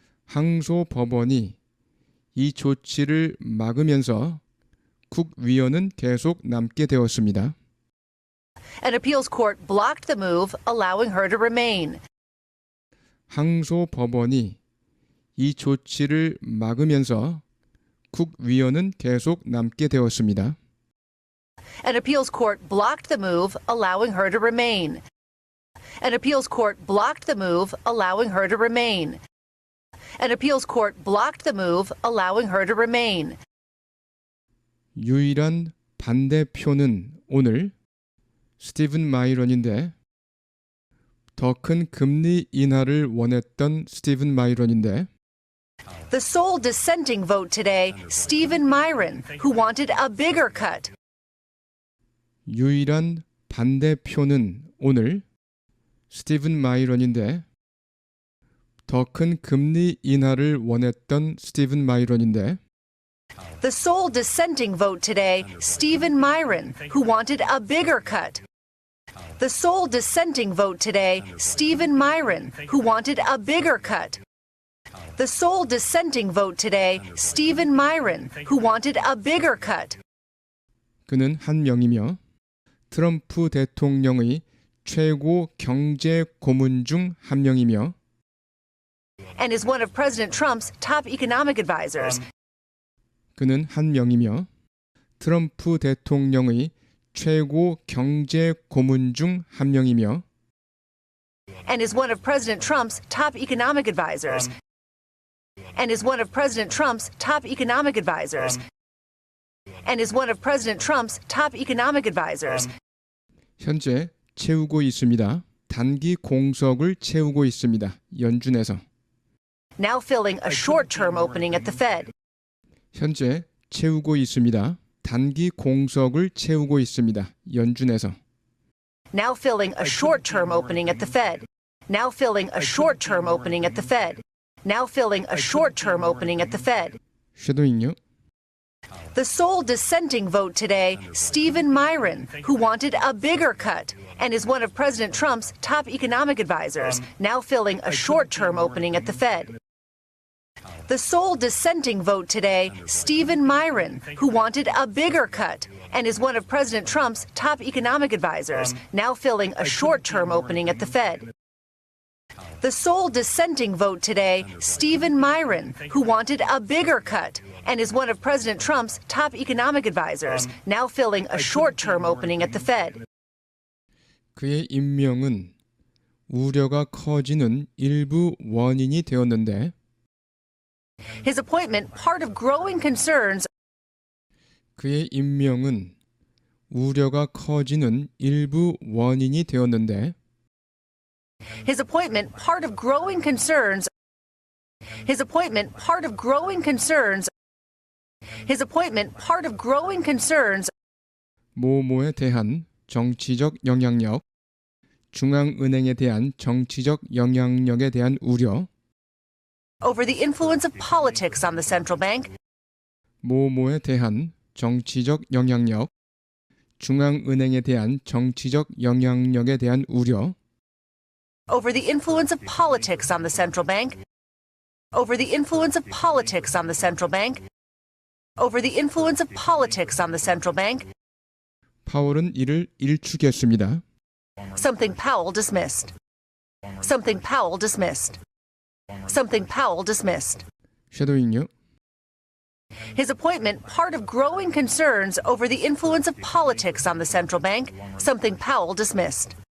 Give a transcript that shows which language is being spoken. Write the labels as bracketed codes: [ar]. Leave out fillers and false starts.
[ko] 항소 법원이 이 조치를 막으면서 쿡 위원은 계속 남게 되었습니다. [en] An appeals court blocked the move, allowing her to remain. [ko] 항소 법원이 이 조치를 막으면서 쿡 위원은 계속 남게 되었습니다. [en] An appeals court blocked the move, allowing her to remain. An appeals court blocked the move, allowing her to remain. An appeals court blocked the move, allowing her to remain. [ko] 유일한 반대표는 오늘 스티븐 마이런인데 더 큰 금리 인하를 원했던 스티븐 마이런인데 [en] The sole dissenting vote today, Stephen Myron, who wanted a bigger cut. [ko] 유일한 반대표는 오늘 스티븐 마이런인데 더 큰 금리 인하를 원했던 스티븐 마이런인데 [en] The sole dissenting vote today, Stephen Myron, who wanted a bigger cut. The sole dissenting vote today, Stephen Myron, who wanted a bigger cut. The sole dissenting vote today, Stephen Myron, who wanted a bigger cut. [ko] 그는 한 명이며 트럼프 대통령의 최고 경제 고문 중 한 명이며 [en] And is one of President Trump's top economic advisors. [ko] 그는 한 명이며 트럼프 대통령의 최고 경제 고문 중 한 명이며 [en] And is one of President Trump's top economic advisors. And is one of President Trump's top economic advisors. And is one of President Trump's top economic advisors. [ko] 현재 채우고 있습니다. 단기 공석을 채우고 있습니다. 연준에서. [en] Now filling a short-term opening at the Fed. [ko] 현재 채우고 있습니다. 단기 공석을 채우고 있습니다. 연준에서. [en] Now filling a short-term opening at the Fed. Now filling a short-term opening at the Fed. Now filling a short-term opening at the Fed. [ko] 쉐도잉요. [en] The sole dissenting vote today, Stephen Myron, who wanted a bigger cut and is one of President Trump's top economic advisors, now filling a short-term opening at the Fed. The sole dissenting vote today, Stephen Myron, who wanted a bigger cut and is one of President Trump's top economic advisors, now filling a short-term opening at the Fed. The sole dissenting vote today, Stephen Myron, who wanted a bigger cut and is one of President Trump's top economic advisors, now filling a short-term opening at the Fed. [ko] 그의 임명은 우려가 커지는 일부 원인이 되었는데 [en] His appointment part of growing concerns [ko] 그의 임명은 우려가 커지는 일부 원인이 되었는데 [en] His appointment part of growing concerns His appointment part of growing concerns His appointment part of growing concerns [ko] 모모에 대한 정치적 영향력, 중앙은행에 대한 정치적 영향력에 대한 우려, [en] over the influence of politics on the central bank, [ko] 모모에 대한 정치적 영향력, 중앙은행에 대한 정치적 영향력에 대한 우려, [en] over the influence of politics on the central bank, over the influence of politics on the central bank, over the influence of politics on the central bank, [ko] 파월은 이를 일축했습니다. [en] something Powell dismissed. Something Powell dismissed. Something Powell dismissed. [ko] 쉐도잉요. [en] His appointment part of growing concerns over the influence of politics on the central bank, something Powell dismissed.